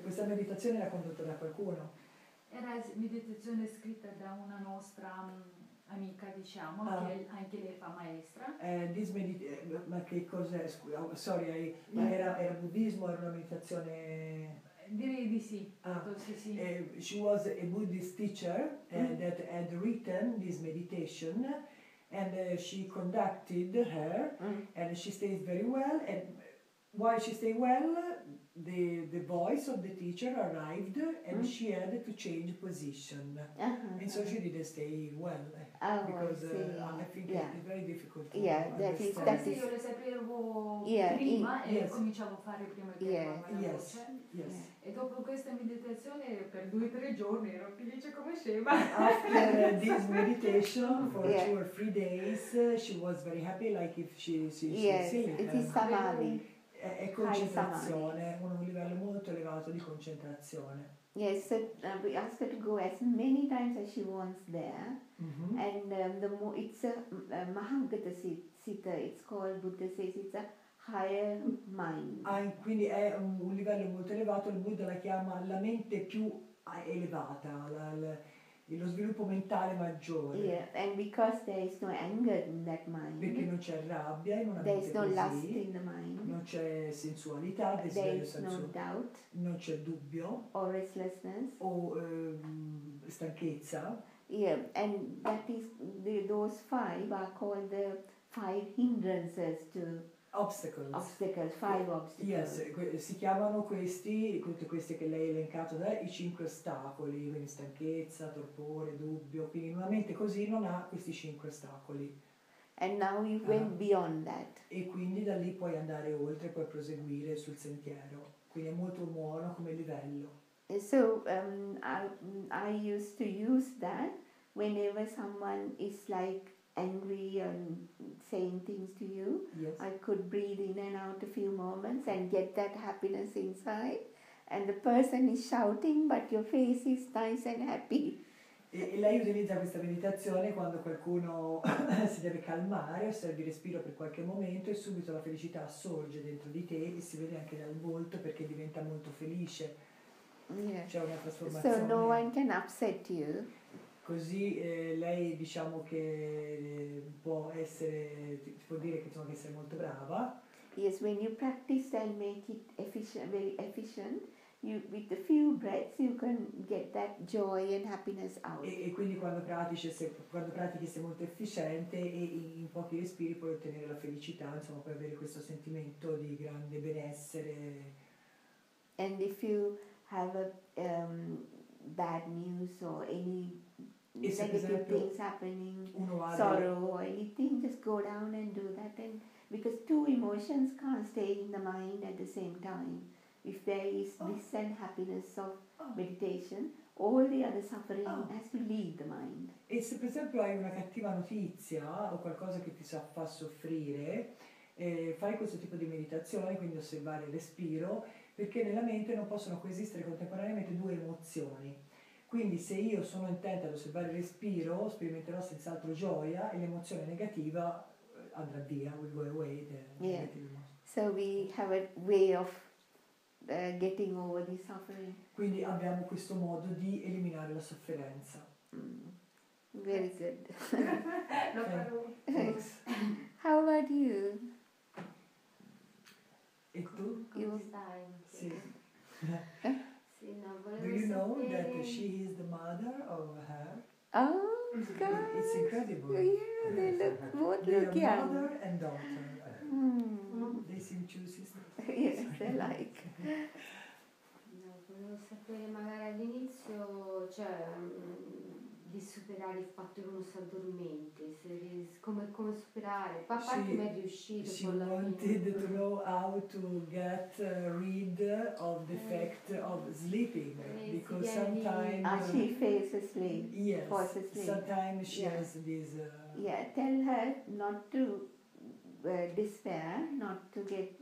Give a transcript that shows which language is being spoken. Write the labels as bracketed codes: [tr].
[it] Questa meditazione era condotta da qualcuno. Era meditazione scritta da una nostra amica, diciamo, Ah. che anche lei fa maestra. Ma che cos'è? Sorry, ma era buddismo, era una meditazione. Direi di sì. Ah. Sì, sì. [en] She was a Buddhist teacher that had written this meditation, and she conducted her, Mm. and she stays very well. And while she stayed well, the voice of the teacher arrived and she had to change position. And so she didn't stay well because I think it's very difficult to understand. [it] Come se io le sapevo prima e cominciavo a fare prima che arrivava la voce. E dopo questa meditazione per 2 o 3 giorni ero felice come scema. [en] After this meditation for 2 or 3 days, she was very happy, like if she it is Samadhi. [it] È concentrazione, un livello molto elevato di concentrazione. [en] Yes, so we ask her to go as many times as she wants there, and it's a Mahagata Sita. It's called, Buddha says, it's a higher mind. [it] Quindi è un livello molto elevato, il Buddha la chiama la mente più elevata, lo sviluppo mentale maggiore. [en] Yeah, and because there is no anger in that mind. [it] Perché non c'è rabbia in una [en] there [it] mente [en] is no [it] così, [en] lust in the mind. [it] Non c'è sensualità, [en] there is no doubt. [it] Non c'è dubbio. [en] Or restlessness. [it] O stanchezza. [en] Yeah, and that is those 5 are called the 5 hindrances to obstacles, 5 obstacles. [it] Yes, si chiamano tutte queste che lei ha elencato, i 5 ostacoli, quindi stanchezza, torpore, dubbio, quindi in una mente così non ha questi 5 ostacoli. [en] And now you went beyond that. [it] E quindi da lì puoi andare oltre, puoi proseguire sul sentiero, quindi è molto buono come livello. [en] So I used to use that whenever someone is like angry and saying things to you. Yes. I could breathe in and out a few moments and get that happiness inside, and the person is shouting but your face is nice and happy. [it] E lei utilizza questa meditazione quando qualcuno si deve calmare, osservi il respiro per qualche momento e subito la felicità sorge dentro di te e si vede anche dal volto perché diventa molto felice. [en] Yeah. [it] C'è una trasformazione. [en] So no one can upset you. [it] Così lei diciamo che può essere, può dire che insomma che sei molto brava. [en] Yes, when you practice and make it efficient, very efficient, with a few breaths you can get that joy and happiness out. [it] E quindi quando pratichi sei molto efficiente e in pochi respiri puoi ottenere la felicità, insomma puoi avere questo sentimento di grande benessere. [en] And if you have a bad news or any negative things happening, sorrow or anything, just go down and do that. And because 2 emotions can't stay in the mind at the same time. If there is bliss and happiness of meditation, all the other suffering has to leave the mind. [it] E se per esempio hai una cattiva notizia o qualcosa che ti fa soffrire, fai questo tipo di meditazione, quindi osservare il respiro, perché nella mente non possono coesistere contemporaneamente 2 emozioni. Quindi se io sono intenta ad osservare il respiro, sperimenterò senz'altro gioia e l'emozione negativa andrà via, [en] will go away. So we have a way of getting over the suffering. [it] Quindi abbiamo questo modo di eliminare la sofferenza. [en] Very good. Thanks. How about you? [it] E tu? Sì. Sì, no, volevo [en] Do you know [it] sapere... [en] that she is the mother of her? Oh, God. It's incredible. Yeah, they look both They look are young. mother and daughter. They seem two sisters. Yes, they like. [it] No, volevo sapere magari all'inizio, cioè, di superare il fatto che uno si addormenti, come superare, a parte mi è riuscito. [en] She wanted to know how to get rid of the fact of sleeping, because sometimes she falls asleep. yes, falls asleep. Sometimes she has this. Yeah, tell her not to despair, not to get.